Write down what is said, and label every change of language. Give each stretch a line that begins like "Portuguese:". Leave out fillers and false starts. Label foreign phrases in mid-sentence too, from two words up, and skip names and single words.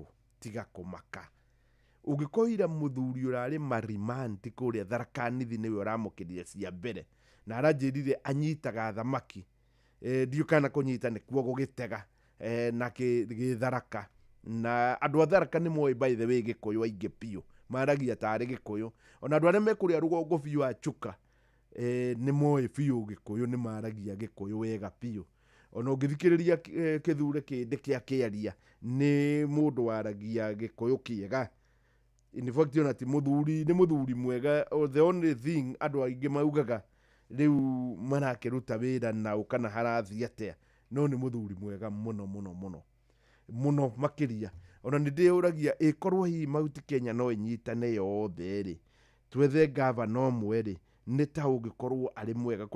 Kikuyu: Tiga kũmaka. Ũngĩkoira mũthuri ũrarĩ marimanti kũrĩa Tharaka-Nithi nĩwe ũramũkĩrire cia mbere na aranjĩrire anyitaga thamaki. Ndiũkana kũnyita nĩkuo gũgĩtega na gĩtharaka. Na andũ a Tharaka nĩ moĩ
English: by the way
Kikuyu: Gĩkũyũ aingĩ biũ, maragia tarĩ Gĩkũyũ. Ona andũ arĩa mekũrĩa rũgongo biũ a Chuka nĩ moĩ biũ Gĩkũyũ, nĩ maragia Gĩkũyũ wega biũ. Ona ũngĩthikĩrĩria Kithure Kindiki akĩaria nĩ mũndũ waragia Gĩkũyũ kĩega.
English: In fact
Kikuyu: ona ti mũthuri, nĩ mũthuri mwega.
English: The only thing
Kikuyu: andũ aingĩ maugaga rĩu marakĩruta wĩra na ũkana harathiĩ atĩa, no nĩ mũthuri mwega mũno makĩria. Ona nĩ ndĩyũragia ĩkorwo hihi Mount Kenya no ĩnyitane yothe rĩ, twethe gavana ũmwe rĩ, nĩ ta ũngĩkorwo arĩ mwega.